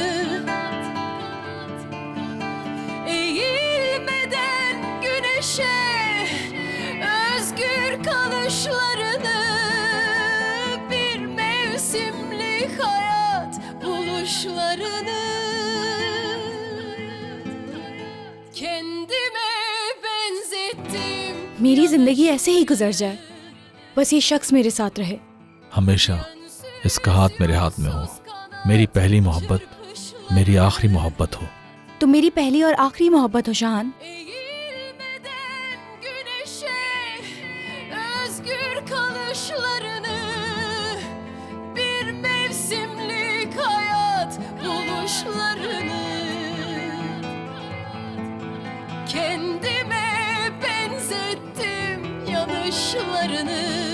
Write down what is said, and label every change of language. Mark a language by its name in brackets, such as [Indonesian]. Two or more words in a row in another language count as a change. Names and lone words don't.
[Turkish] Eğilmeden güneşe özgür kalışlarını. buluşlarını kendime benzettim. [Hindi] मेरी जिंदगी ऐसे ही गुजर जाए, बस ये शख्स मेरे साथ रहे। हमेशा इसका हाथ मेरे हाथ में हो। मेरी पहली मोहब्बत मेरी आखिरी मोहब्बत हो। तो मेरी पहली और आखिरी मोहब्बत हो शाहान। [Turkish] Eğilmeden güneşe özgür kalışlarını, bir mevsimlik hayat buluşlarını kendime benzettim yanışlarını,